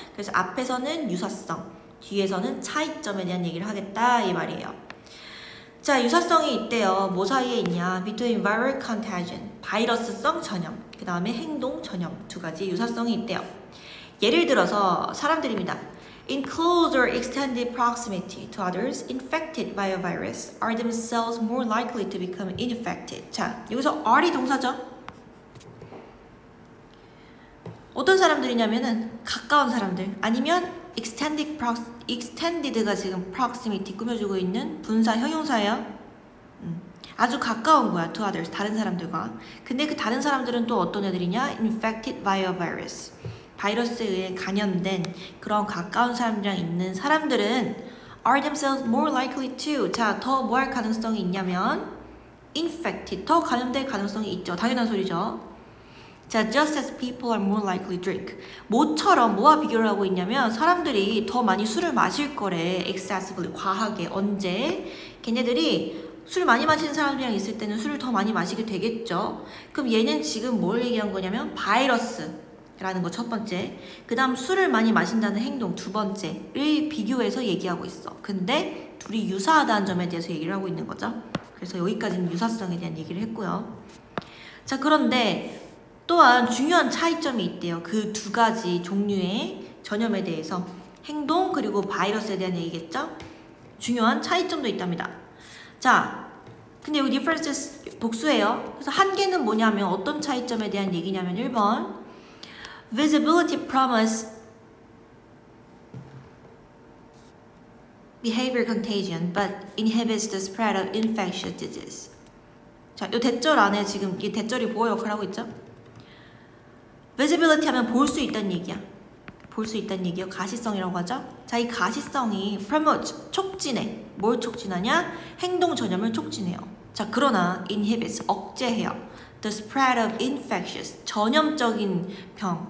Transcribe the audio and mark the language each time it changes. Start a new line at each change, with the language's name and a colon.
Korean: 그래서 앞에서는 유사성, 뒤에서는 차이점에 대한 얘기를 하겠다 이 말이에요. 자, 유사성이 있대요. 뭐 사이에 있냐?
English: Between viral contagion,
Korean: 바이러스성 전염, 그 다음에 행동 전염 두 가지 유사성이 있대요. 예를 들어서 사람들입니다.
English: In close or extended proximity to others infected by a virus are themselves more likely to become infected.
Korean: 자, 여기서 are이 동사죠. 어떤 사람들이냐면은 가까운 사람들, 아니면 extended가 지금 proximity 꾸며주고 있는 분사 형용사예요. 아주 가까운 거야,
English: to others,
Korean: 다른 사람들과. 근데 그 다른 사람들은 또 어떤 애들이냐?
English: infected by a virus,
Korean: 바이러스에 의해 감염된 그런 가까운 사람들이랑 있는 사람들은
English: are themselves more likely to,
Korean: 자, 더 뭐 할 가능성이 있냐면 infected, 더 감염될 가능성이 있죠. 당연한 소리죠.
English: 자, just as people are more likely to drink.
Korean: 뭐처럼 뭐와 비교를 하고 있냐면 사람들이 더 많이 술을 마실 거래. excessively, 과하게. 언제? 걔네들이 술 많이 마시는 사람들이랑 있을 때는 술을 더 많이 마시게 되겠죠. 그럼 얘는 지금 뭘 얘기한 거냐면 바이러스라는 거 첫 번째, 그 다음 술을 많이 마신다는 행동 두 번째를 비교해서 얘기하고 있어. 근데 둘이 유사하다는 점에 대해서 얘기를 하고 있는 거죠. 그래서 여기까지는 유사성에 대한 얘기를 했고요. 자, 그런데 또한 중요한 차이점이 있대요. 그 두 가지 종류의 전염에 대해서. 행동 그리고 바이러스에 대한 얘기겠죠? 중요한 차이점도 있답니다. 자, 근데 여기 differences 복수예요. 그래서 한 개는 뭐냐면 어떤 차이점에 대한 얘기냐면 1번
English: visibility promise behavior contagion but inhibits the spread of infectious disease.
Korean: 자, 이 대절 안에 지금 이 대절이 보호 역할을 하고 있죠? visibility 하면 볼 수 있다는 얘기야. 볼 수 있다는 얘기요. 가시성이라고 하죠. 자, 이 가시성이 promote, 촉진해. 뭘 촉진하냐? 행동 전염을 촉진해요. 자, 그러나 inhibits, 억제해요.
English: The spread of infectious,
Korean: 전염적인 병.